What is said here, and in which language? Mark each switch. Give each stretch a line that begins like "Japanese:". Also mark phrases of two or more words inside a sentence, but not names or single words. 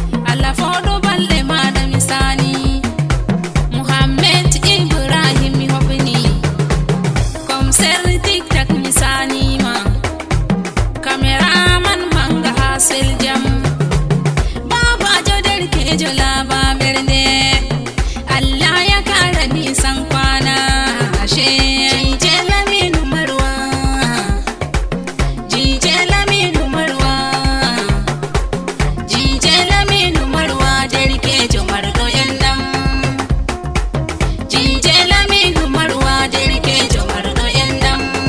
Fula: Allah foɗo balɗe maɗa mi sani. Muhammed Ibrahim mi hofni. Comsel Tic Tac mi sani ma. Cameraman manga ha sel jam. Babajo derkejo laba ɓernde.
Hausa: Allah ya kara nisan kwana.
Fula: Ashe. Jije Laminu Marwa. Jije Laminu Marwa. Jije Laminu Marwa. Derkejo marɗo endam. Jije Laminu Marwa. Derkejo marɗo endam.